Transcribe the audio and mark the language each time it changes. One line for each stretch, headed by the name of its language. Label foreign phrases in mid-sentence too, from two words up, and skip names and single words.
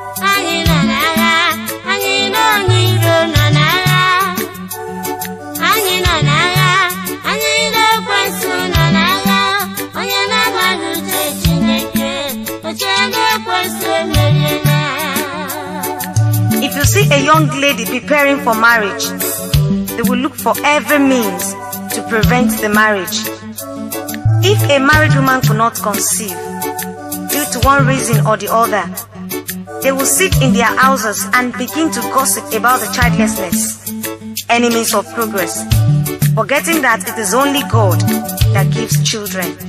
Igbo: Anyị nọ n'agha, anyị na onye iro nọ n'agha. Anyị nọ n'agha, anyị na ekwensu nọ n'agha. Onye na-amaghị uche Chineke, o chere na ekwensu emeriela.
English: If you see a young lady preparing for marriage, they will look for every means to prevent the marriage. If a married woman could not conceive due to one reason or the other, they will sit in their houses and begin to gossip about the childlessness, enemies of progress, forgetting that it is only God that gives children.